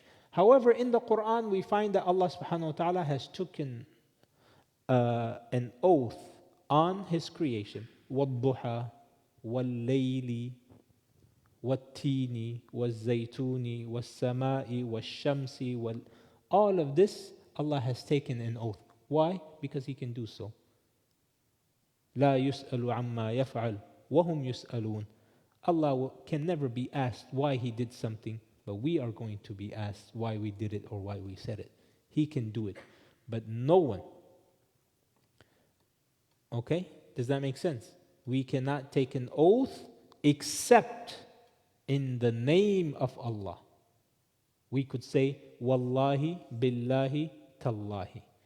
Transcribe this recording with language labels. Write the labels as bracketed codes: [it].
[en] However, in the Quran, we find that Allah subhanahu wa ta'ala has taken an oath on His creation. [ar] وَالضُّحَى وَاللَّيْلِ وَالتِّينِ وَالزَّيْتُونِ وَالسَّمَاءِ وَالشَّمْسِ [en] all of this, Allah has taken an oath. Why? Because He can do so. [ar] لا يسأل عما يفعل وهم يسألون. [en] Allah can never be asked why He did something, but we are going to be asked why we did it or why we said it. He can do it, but no one. Okay? Does that make sense? We cannot take an oath except in the name of Allah. We could say, Wallahi, Billahi, Tallahi.